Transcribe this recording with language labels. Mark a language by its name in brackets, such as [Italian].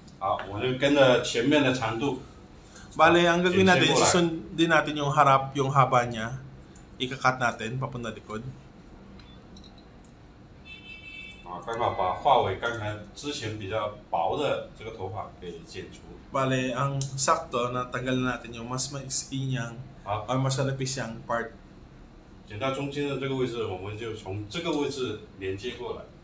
[Chinese] 好，我就跟着前面的长度。 [Filipino] Bale, ang gagawin natin, susundin natin yung harap, yung haba niya. Ika-cut natin, papunta likod. [Chinese] 刚好把发尾刚才之前比较薄的这个头发给剪除。 [Filipino] Bale, ang sakto na tanggalin natin yung mas maiksi niyang or mas malapis siyang part. [Chinese] 剪到中间的这个位置，我们就从这个位置连接过来，